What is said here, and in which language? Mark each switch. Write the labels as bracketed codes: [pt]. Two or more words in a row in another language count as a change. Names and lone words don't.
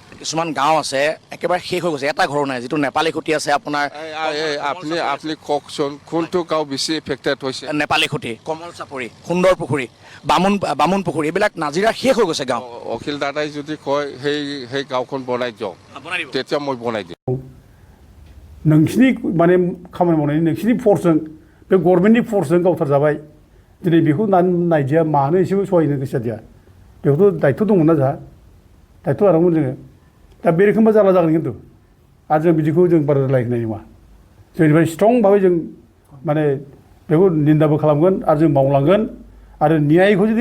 [as] কিছুমান গাঁও আছে একেবাৰে শেষ হৈ গৈছে এটা ঘৰ নাই যিটো নেপালী খুঁটি আছে আপোনাৰ আপুনি কওকচোন কোনটো গাঁও বেছি এফেক্টেড হৈছে নেপালী খুঁটি কমল চাপৰি সুন্দৰ পুখুৰী বামুণ পুখুৰী এইবিলাক নাজিৰা শেষ হৈ গৈছে গাঁও অখিল দাদাই যদি কয় সেই গাঁওখন বনাই দিয়ক তেতিয়া মই বনাই দিম [brx] नोंसिनि माने खामानि मावनायनि नोंसिनि फर्सजों बे गभर्नमेन्टनि फर्सजों गावथारजाबाय दिनै बेखौ नायदिया मानो एसेबो सहायनो गोसो जादिया बेखौथ' दायित्व दंमोन ना जोंहा दायित्व लानांगौमोन जोङो दा बे रोखोमबा जारला जागोन खिन्थु आरो जों बिदिखौ जों बारा रायलायनाय नङा जोंनिफ्राय स्ट्रं भाबै जों माने बेखौ निन्दाबो खालामगोन आरो जों मावलांगोन आरो न्यायखौ जुदि